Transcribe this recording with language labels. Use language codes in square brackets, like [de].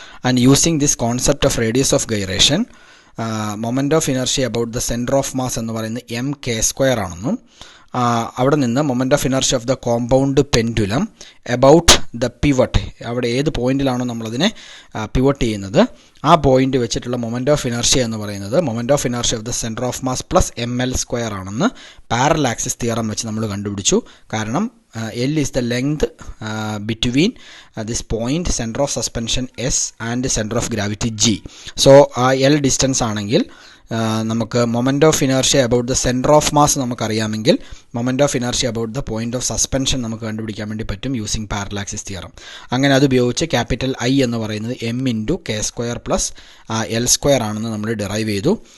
[en] and using this concept of radius of gyration, [ml] moment of inertia about the centre of mass എന്ന് പറയുന്നത് M K square ആണെന്നും അവിടെ നിന്ന് moment of inertia of the compound pendulum about the pivot, അവിടെ ഏത് പോയിന്റിലാണോ നമ്മളതിനെ pivot ചെയ്യുന്നത് ആ പോയിന്റ് വെച്ചിട്ടുള്ള മൊമെൻ്റ് ഓഫ് ഇനർഷ്യ എന്ന് പറയുന്നത് moment of inertia of the centre of mass plus M L square ആണെന്ന് പാരലൽ ആക്സിസ് തിയറം വെച്ച് നമ്മൾ കണ്ടുപിടിച്ചു. കാരണം [en] L is the length between this point, center of suspension S and center of gravity G. [ml] So L distance ആണെങ്കിൽ നമുക്ക് moment of inertia about the centre of mass നമുക്കറിയാമെങ്കിൽ moment of inertia about the point of suspension നമുക്ക് കണ്ടുപിടിക്കാൻ വേണ്ടി പറ്റും using parallel axis theorem. അങ്ങനെ അത് ഉപയോഗിച്ച് capital I എന്ന് പറയുന്നത് M into K square plus L square ആണെന്ന് നമ്മൾ ഡിറൈവ് ചെയ്തു.